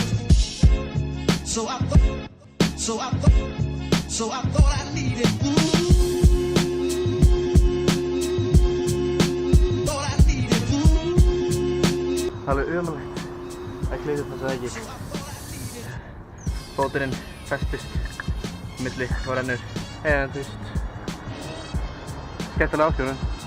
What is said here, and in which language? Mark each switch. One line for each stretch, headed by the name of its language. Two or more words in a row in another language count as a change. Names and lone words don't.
English: So I thought I needed. Thought I needed.
Icelandic: Alveg ömurlegt að klippa þessa veggi. Fóturinn festist milli og rennur. En þú veist, skemmtilega áskorun.